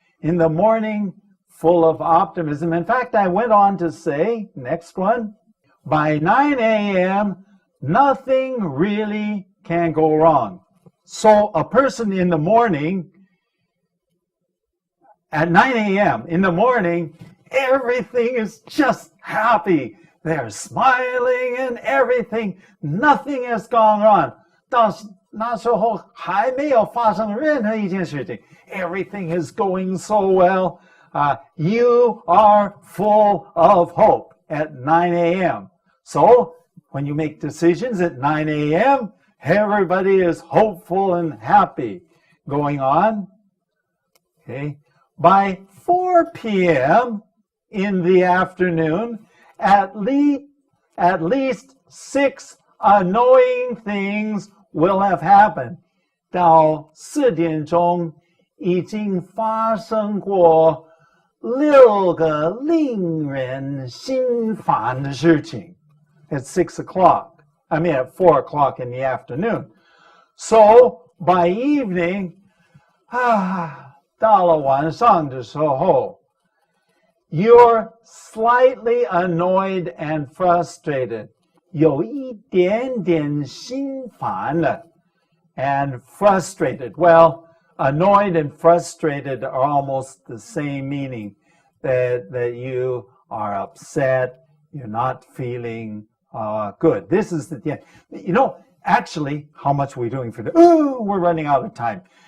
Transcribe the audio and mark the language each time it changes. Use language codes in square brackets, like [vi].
[en] In the morning, full of optimism. In fact, I went on to say, next one, by 9 a.m., nothing really can go wrong. So a person in the morning, at 9 a.m. in the morning, everything is just happy. They're smiling and everything. Nothing has gone wrong. [zh] 到那时候还没有发生任何一件事情. [en] Everything is going so well. You are full of hope at 9 a.m. So when you make decisions at 9 a.m., everybody is hopeful and happy. Going on. Okay. By 4 p.m. in the afternoon, at least 6 annoying things will have happened. [zh] 到4点钟已经发生过6个令人心烦的事情. [en] At 6 o'clock. I mean at 4 o'clock in the afternoon. So by evening, [zh] 到了晚上的时候, [en] you're slightly annoyed and frustrated. [zh] 有一点点心烦了 [en] and frustrated. Well, annoyed and frustrated are almost the same meaning. That you are upset, you're not feeling good. This is the, you know, actually, how much are we doing for the, we're running out of time.